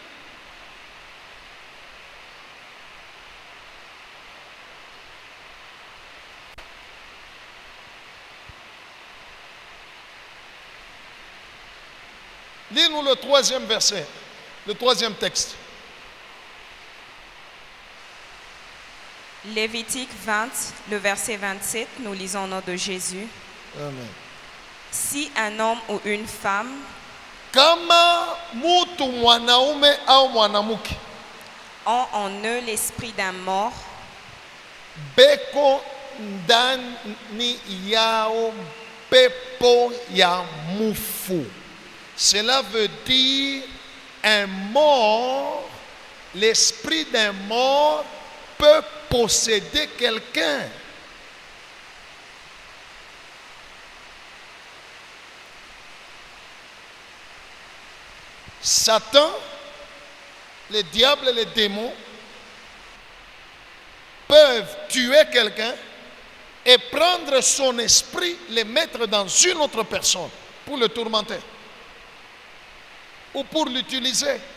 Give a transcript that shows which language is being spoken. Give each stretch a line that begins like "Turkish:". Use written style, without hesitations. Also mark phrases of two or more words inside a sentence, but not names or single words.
French: Lis-nous le troisième verset, le troisième texte. Lévitique 20, le verset 27, nous lisons au nom de Jésus. Amen. Si un homme ou une femme
Swahili: Kama mutu mwanaume au mwanamke
French: ont en eux l'esprit d'un mort,
Swahili: beko ndani yao pepo ya mufu.
French: Cela veut dire un mort, l'esprit d'un mort peut posséder quelqu'un. Satan, le diable et les démons peuvent tuer quelqu'un et prendre son esprit, le mettre dans une autre personne pour le tourmenter ou pour l'utiliser.